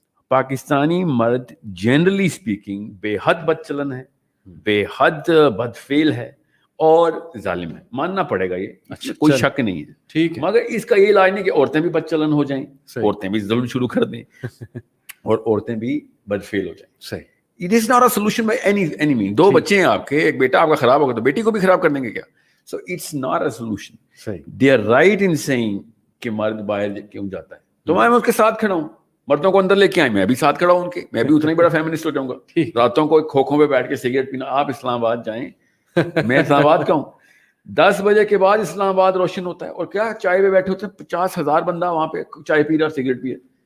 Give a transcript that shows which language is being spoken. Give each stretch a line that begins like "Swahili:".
Urdu: پاکستانی مرد
English: generally speaking
Urdu: بے حد بد چلن ہے, بے حد بد فعل ہے اور ظالم ہے, ماننا پڑے گا یہ, کوئی شک نہیں ہے. ٹھیک, مگر اس کا یہ علاج نہیں کہ عورتیں بھی بد چلن ہو جائیں, عورتیں بھی ظلم شروع کر دیں اور عورتیں بھی بد فعل ہو جائیں.
English: صحیح, it is not a solution by any means.
Urdu: 2 بچے ہیں آپ کے, ایک بیٹا آپ کا خراب ہوگا تو بیٹی کو بھی خراب کر دیں گے کیا؟
English: So it's not a solution.
Urdu: صحیح,
English: they are right in saying
Urdu: کہ مرد باہر کیوں جاتا ہے, تو میں اس کے ساتھ کھڑا ہوں. مردوں کو اندر لے کے آئے, میں بھی ساتھ کھڑا ہوں ان کے, میں بھی اتنا ہی بڑا فیمنسٹ ہو جاؤں گا. راتوں کو کھوکھوں پہ بیٹھ کے سگریٹ پینا. آپ اسلام آباد جائیں, میں اسلام آباد کا ہوں, 10 بجے کے بعد اسلام آباد روشن ہوتا ہے, اور کیا چائے پہ بیٹھے ہوتے ہیں 50,000 بندہ وہاں پہ چائے پی رہا اور سگریٹ پیے.